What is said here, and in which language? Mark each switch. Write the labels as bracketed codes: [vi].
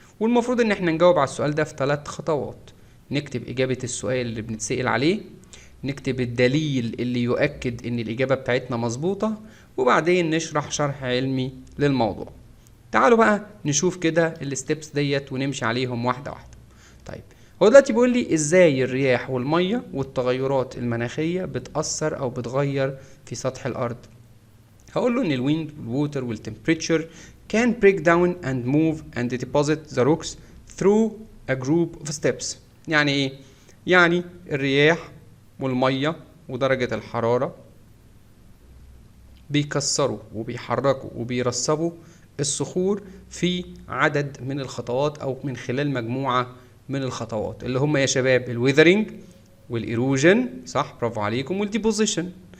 [ar] والمفروض ان احنا نجاوب على السؤال ده في 3 خطوات. نكتب اجابة السؤال اللي بنتسأل عليه، نكتب الدليل اللي يؤكد ان الاجابة بتاعتنا مظبوطة، وبعدين نشرح شرح علمي للموضوع. تعالوا بقى نشوف كده الستبس ديت ونمشي عليهم واحدة واحدة. طيب هو دلوقتي بيقول لي ازاي الرياح والميه والتغيرات المناخيه بتاثر او بتغير في سطح الارض. هقول له ان [en] الويند والووتر والتمبريتشر can break down and move and deposit the rocks through a group of steps. [ar] يعني ايه؟ يعني الرياح والميه ودرجه الحراره بيكسروا وبيحركوا وبيرسبوا الصخور في عدد من الخطوات او من خلال مجموعه من الخطوات اللي هم يا شباب الويذرنج والايروجن، صح برافو عليكم، والديبوزيشن.